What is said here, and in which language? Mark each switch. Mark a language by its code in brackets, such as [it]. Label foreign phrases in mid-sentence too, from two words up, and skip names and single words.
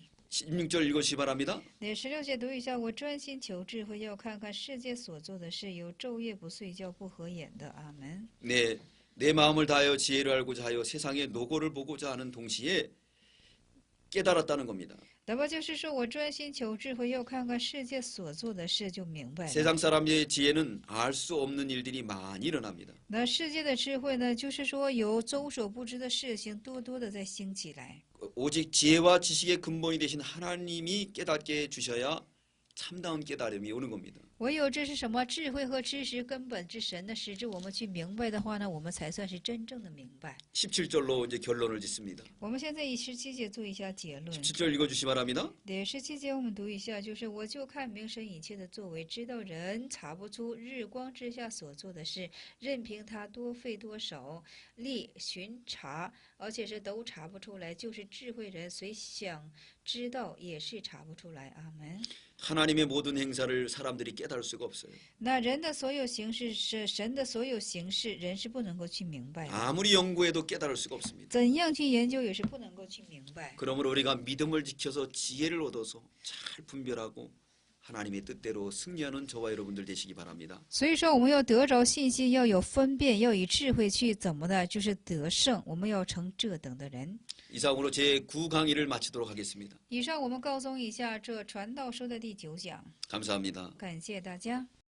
[ko] 16절 읽으시 바랍니다. [zh] 那16节读一下，我专心求智慧，要看看世界所做的事，有昼夜不睡觉、不合眼的。阿门。 [ko] 내 마음을 다하여 지혜를 알고자 하여 세상의 노고를 보고자 하는 동시에 깨달았다는 겁니다. [zh] 那么就是说我专心求智慧，要看看世界所做的事，就明白了。 [ko] 세상 사람의 지혜는 알 수 없는 일들이 많이 일어납니다. [zh] 那世界的智慧呢，就是说有周所不知的事情多多的在兴起来。 [ko] 오직 지혜와 지식의 근본이 되신 하나님이 깨닫게 해주셔야 참다운 깨달음이 오는 겁니다. [zh] 唯有这是什么智慧和知识根本之神的使之我们去明白的话呢，我们才算是真正的明白。 [ko] 17절로 이제 결론을 짓습니다. [zh] 我们现在以17节做一下结论。 [ko] 17절 읽어주시 바랍니다. [zh] 第17节我们读一下，就是我就看明神一切的作为，知道人查不出日光之下所做的事，任凭他多费多少力巡查，而且是都查不出来。就是智慧人虽想知道，也是查不出来。阿门。 [ko] 하나님의 모든 행사를 사람들이 깨달을 수가 없어요. [zh] 那人的所有形式是神的所有形式，人是不能够去明白的。 [ko] 아무리 연구해도 깨달을 수가 없습니다. [zh] 怎样去研究也是不能够去明白。 [ko] 그러므로 우리가 믿음을 지켜서 지혜를 얻어서 잘 분별하고 하나님의 뜻대로 승리하는 저와 여러분들 되시기 바랍니다. [zh] 所以说，我们要得着信心，要有分辨，要以智慧去怎么的，就是得胜。我们要成这等的人。 [ko] 이상으로 제 9강의를 마치도록 하겠습니다. [zh] 以上我们告诉一下这传道书的第9讲， [ko] 감사합니다. [zh] 感谢大家。